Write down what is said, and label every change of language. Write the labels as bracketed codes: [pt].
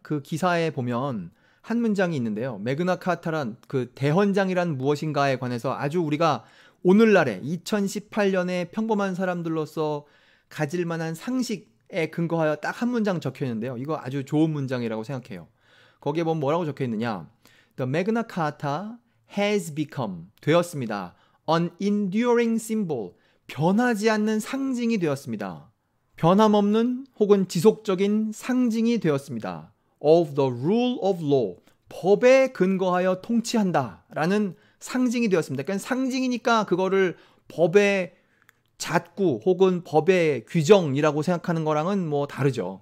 [ko] 그 기사에 보면 한 문장이 있는데요. 매그나 카타란 그 대헌장이란 무엇인가에 관해서 아주 우리가 오늘날에 2018년에 평범한 사람들로서 가질 만한 상식에 근거하여 딱 한 문장 적혀 있는데요. 이거 아주 좋은 문장이라고 생각해요. 거기에 보면 뭐라고 적혀 있느냐? [en] The Magna Carta has become, [ko] 되었습니다. [en] An enduring symbol, [ko] 변하지 않는 상징이 되었습니다. 변함없는 혹은 지속적인 상징이 되었습니다. [en] of the rule of law. [ko] 법에 근거하여 통치한다 라는 상징이 되었습니다. 그러니까 상징이니까 그거를 법의 잣구 혹은 법의 규정이라고 생각하는 거랑은 뭐 다르죠.